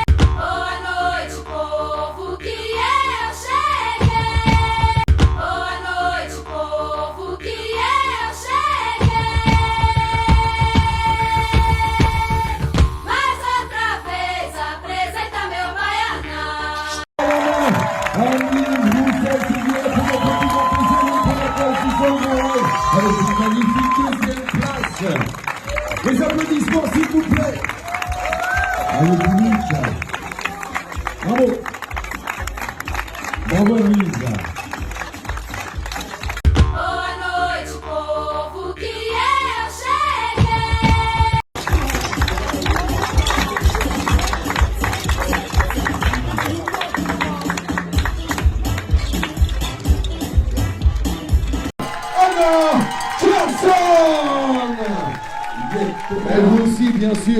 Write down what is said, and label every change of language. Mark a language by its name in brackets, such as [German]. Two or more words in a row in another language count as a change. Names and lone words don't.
[Portuguese] Boa noite, povo, que eu cheguei. Boa noite, povo, que eu cheguei. Mais outra vez apresenta meu baianão. [French] Avec une magnifique deuxième place. Les applaudissements s'il vous plaît. Allez public. Bravo. Bravo Louise. [Portuguese] Boa noite, povo, que eu cheguei. Anna Johnson. [French] Et vous aussi bien sûr.